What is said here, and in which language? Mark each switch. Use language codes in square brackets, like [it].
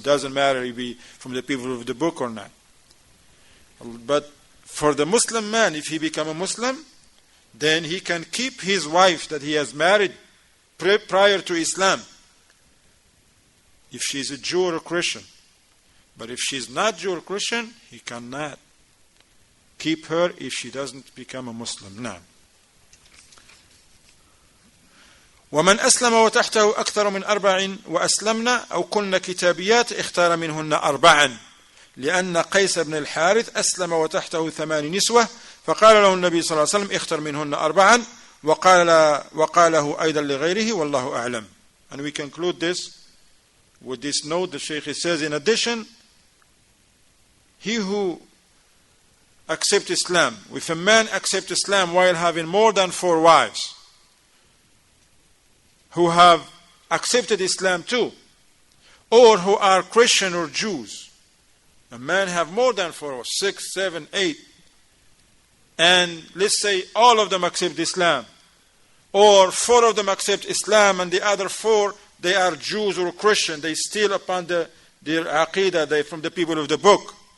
[en] Doesn't matter if he from the people of the book or not. But for the Muslim man, if he becomes a Muslim, then he can keep his wife that he has married prior to Islam, if she is a Jew or a Christian. But if she is not Jew or Christian, he cannot keep her if she doesn't become a Muslim. No. [ar] ومن أسلم وتحته أكثر من 4 وأسلمنا أو كن كتابيات اختار منهن 4 لأن قيس بن الحارث أسلم وتحته 8 نسوة فقال له النبي صلى الله عليه وسلم اختر منهن 4 وقاله أيضا لغيره والله أعلم. [en] And we conclude this with this note. The Shaykh says, in addition, he who accepts Islam, if a man accepts Islam while having more than 4 wives, who have accepted Islam too, or who are Christian or Jews, a man have more than 4, 6, 7, 8, and let's say all of them accept Islam, or 4 of them accept Islam and the other 4 they are Jews or Christian, they still upon their aqidah, they from the people of the book.